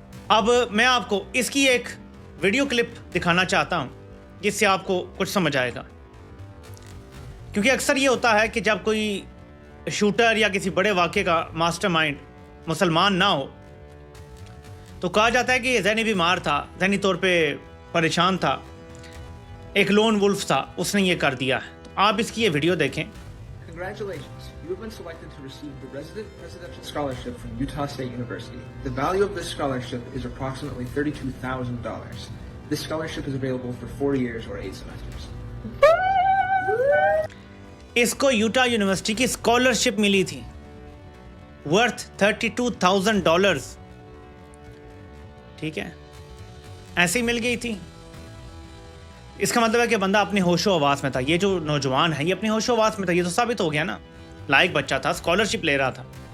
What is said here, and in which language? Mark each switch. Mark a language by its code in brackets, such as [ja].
[hi] अब मैं आपको इसकी एक वीडियो क्लिप दिखाना चाहता हूँ जिससे आपको कुछ समझ आएगा, क्योंकि अक्सर ये होता है कि जब कोई शूटर या किसी बड़े वाक़े का मास्टरमाइंड मुसलमान ना हो तो कहा जाता है कि ये ज़हनी बीमार था, ज़हनी तौर पे परेशान था, एक लोन वुल्फ था, उसने ये कर दिया। तो आप इसकी ये वीडियो देखें। [en] Congratulations, you have been selected to receive the Resident Presidential Scholarship from Utah State University. The value of this scholarship is approximately $32,000. This scholarship is available for 4 years or 8 semesters. [hi] इसको Utah university की scholarship मिली थी। [en] worth $32,000. [hi] ठीक है, ऐसे ही मिल गई थी. इसका मतलब है कि बंदा अपने होशो हवास में था. ये जो नौजवान है ये अपने होशो हवास में था. ये तो साबित हो गया ना, लायक बच्चा था, स्कॉलरशिप ले रहा था.